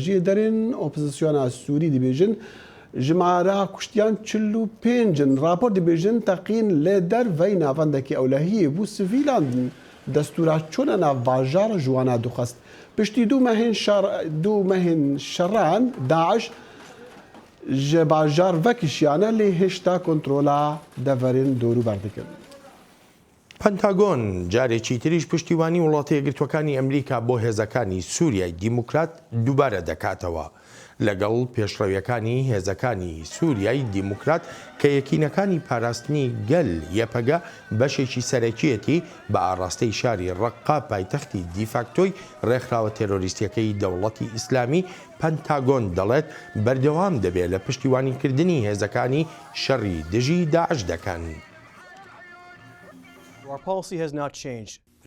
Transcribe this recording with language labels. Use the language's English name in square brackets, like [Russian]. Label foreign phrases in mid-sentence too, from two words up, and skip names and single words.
[Kurdish] Jî derên opozisyona Sûrî dibêjin jimara kuştiyan 45 rapor dibêjin teqîn lê dervey navendekî ewlehiyê bû sivîlan destûra çûna nav bajar ji wan dixwest. Piştî du mehên şeran Daeş ji bajar vekişiyane lê hêşta kontrola deverên dorû berdikin. [Central Kurdish] پەنتاگۆن جارێکی تریش پشتیوانی وڵاتە یەکگرتووەکانی ئەمریکا بۆ هێزەکانی سووریای دیموکرات دووبارە دەکاتەوە لەگەڵ پێشڕەویەکانی هێزەکانی سووریای دیموکرات کە یەکینەکانی پاراستنی گەل یەپەگە بەشێکی سەرەکیەتی بە ئاڕاستەی شاری ڕەققا پایتەختی دیفاکتۆی ڕێکخراوە تێرۆریستیەکەی دەوڵەتی ئیسلامی پەنتاگۆن دەڵێت بەردەوام دەبێت لە پشتیوانیکردنی هێزەکانی شەڕی دژی داعش دەکەن.